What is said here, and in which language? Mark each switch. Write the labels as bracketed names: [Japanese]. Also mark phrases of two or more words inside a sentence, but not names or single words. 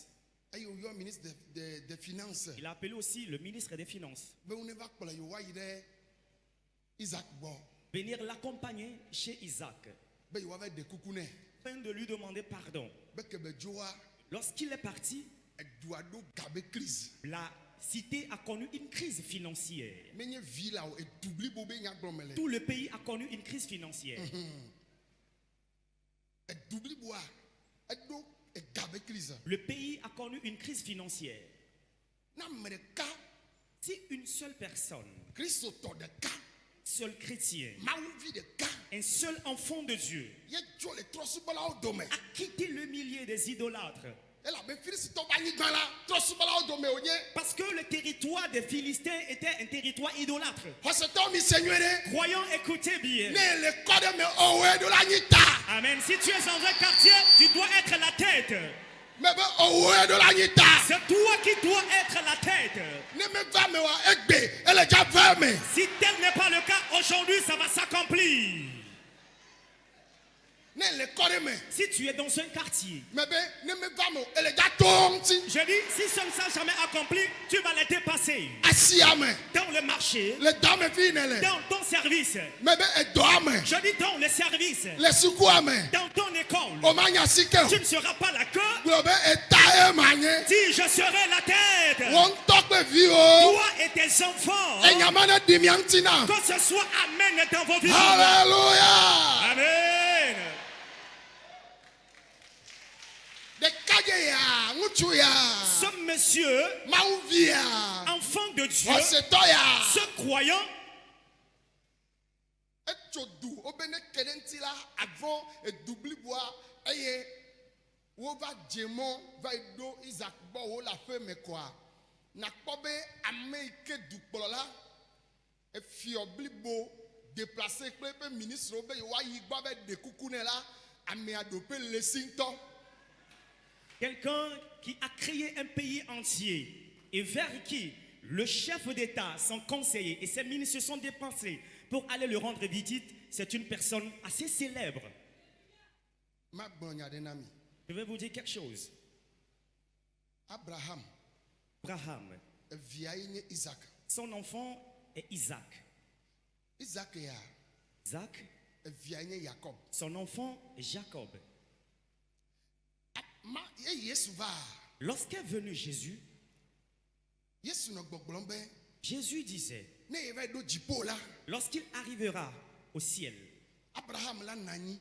[Ewe] Eyɔ yɔ [French] ministre des finances. Il a appelé aussi le ministre des Finances. [Ewe] Be wo ne va kplɔ yewo ayi ɖe Isaac gbɔ. [French] Venir l'accompagner chez Isaac, [Ewe] Be yewo va de kuku nɛ. [French] afin de lui demander pardon. [Ewe] Be kebe dzoa [French] Lorsqu'il est parti, [Ewe] edua ɖo gabe crise. [French] la cité a connu une crise financière. [Ewe] Menye vi la o edu blibo be nyagblɔme le. [French] Tout le pays a connu une crise financière. [Ewe] Edu bliboa eɖo egabe crise. [French] Le pays a connu une crise financière. [Ewe] Na ame ɖeka [French] Si une seule personne, [Ewe] kristotɔ ɖeka [French] seul chrétien, [Ewe] mawuvi ɖeka [French] un seul enfant de Dieu, [Ewe] ye dzo le trɔsubɔlawo dome. [French] a quitté le milieu des idolâtres, [Ewe] Elabe filistitɔ be anyigba la trɔsubɔlawo dome wonye. [French] parce que le territoire des Philistins était un territoire idolâtre. [Ewe] Xɔsetɔwo mi se nyuie ɖe. [French] Croyons, écoutez bien. [Ewe] Ne le kɔ ɖe me ɔwoe ɖo la anyi ta. [French] Amen. Si tu es dans un quartier, tu dois être la tête. [Ewe] Me be ɔwoe ɖo la anyi ta. [French] C'est toi qui dois être la tête. [Ewe] Ne me va me wa egbe ele dza va me. [French] Si tel n'est pas le cas, aujourd'hui, ça va s'accomplir. [Ewe] Ne le kɔ ɖe me. [French] Si tu es dans un quartier, [Ewe] Me be ne me va me o, ele dza to ŋuti. [French] je dis, si ça ne s'est jamais accompli, tu vas les dépasser. [Ewe] Asia me. [French] Dans le marché, [Ewe] Le dame fi ne le. [French] dans ton service, [Ewe] Me be edɔa me. [French] je dis dans le service, [Ewe] Le sukua me. [French] dans ton école, [Ewe] O ma nya si ke o. [French] tu ne seras pas la queue. [Ewe] Gblɔ be eta ye ma nye. [French] Dis, je serai la tête. [Ewe] Wo ŋutɔ kple vi o. [French] Toi et tes enfants, [Ewe] Enyama ne ɖi mia ŋuti na. [French] que ce soit amen dans vos vies. Hallelujah. Amen. [Ewe] Ɖekadze ya, ŋutsu ya, [French] Ce monsieur, [Ewe] mawuvi ya, [French] enfant de Dieu, [Ewe] xɔsetɔ ya. [French] ce croyant, [Ewe] Etso du wobe ne ke ɖe ŋuti la avɔ edu bliboa eye wova dze mɔ va yi ɖo Isaac gbɔ wo le aƒe me koa nakpɔ be ame yi ke dukplɔla efiɔ blibo déplacé kple eƒe ministre be yewoayi gbɔ be de kuku ne la amea ɖo ƒe le si ŋutɔ. [French] Quelqu'un qui a créé un pays entier et vers qui le chef d'État, son conseiller et ses ministres se sont dépensés pour aller le rendre visite, c'est une personne assez célèbre. [Ewe] Ma gbɔ nya ɖe na mi. [French] Je vais vous dire quelque chose. [Ewe] Abraham [French] Abraham, [Ewe] evia ye nye Isaac. [French] son enfant est Isaac. [Ewe] Isaac ya [French] Isaac, [Ewe] evia ye nye Jacob. [French] son enfant est Jacob. [Ewe] Ma ye Yesu va. [French] Lorsqu'est venu Jésus, [Ewe] Yesu nɔ gbɔgblɔm be [French] Jésus disait, [Ewe] ne ye va ɖo dziƒo la, [French] lorsqu'il arrivera au ciel, [Ewe] Abraham la nɔ anyi.